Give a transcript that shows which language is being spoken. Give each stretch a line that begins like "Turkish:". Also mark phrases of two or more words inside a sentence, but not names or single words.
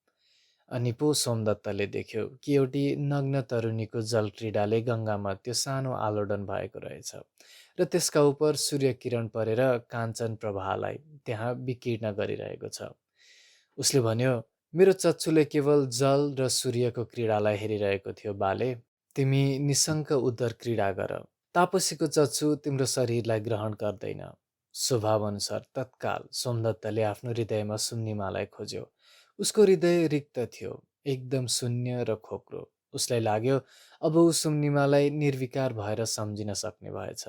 Nepali: अनि पो सोमदत्तले देख्यो कि एउटी नग्न तरुणीको जलक्रीडाले गङ्गामा त्यो सानो आलोडन भएको रहेछ, र त्यसका उप सूर्य किरण परेर काञ्चन प्रवाहलाई त्यहाँ विकीर्ण गरिरहेको छ। उसले भन्यो, मेरो चच्चुले केवल जल र सूर्यको क्रीडालाई हेरिरहेको थियो बाले। तिमी निशङ्क उदर क्रीडा गर। तापसीको चच्चु तिम्रो शरीरलाई ग्रहण गर्दैन। स्वभाव अनुसार तत्काल सोमदत्तले आफ्नो हृदयमा सुम्निमालाई खोज्यो। उसको हृदय रिक्त थियो, एकदम शून्य र खोक्रो। उसलाई लाग्यो अब ऊ सुम्निमालाई निर्विकार भएर सम्झिन सक्ने भएछ।